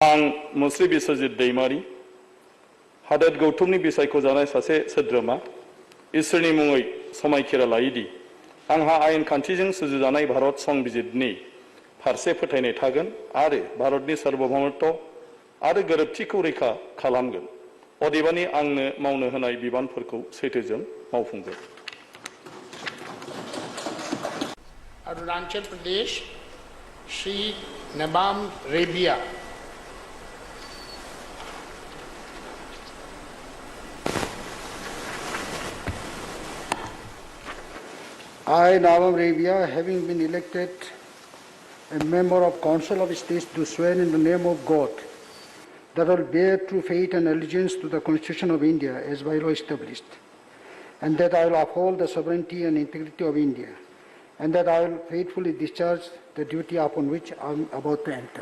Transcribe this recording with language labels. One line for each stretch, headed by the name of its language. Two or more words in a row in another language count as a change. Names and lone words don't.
Bodo: आं मुस्रि बिश्वजित दैमारी हादोर गौतमनि बिसायखौ जानाय सासे सोद्रोमा इसोरनि मुङै समायखिरा लायोदि आंहा आयेन खान्थिजों सुजुजानाय भारत संबिजितनि फारसे फोथायनाय थागोन आरो भारतनि सार्वभौमत्व आरो गोरोबथिखौ रैखा खालामगोन। अदेबानि आंनो मावनो होनाय बिबानफोरखौ सैथोजों मावफुंगोन। अरुणाचल प्रदेश श्री नबाम रेबिया।
English: I, Nabam Rebia, having been elected a member of Council of States, do swear in the name of God that I will bear true faith and allegiance to the Constitution of India as by law established, and that I will uphold the sovereignty and integrity of India, and that I will faithfully discharge the duty upon which I am about to enter.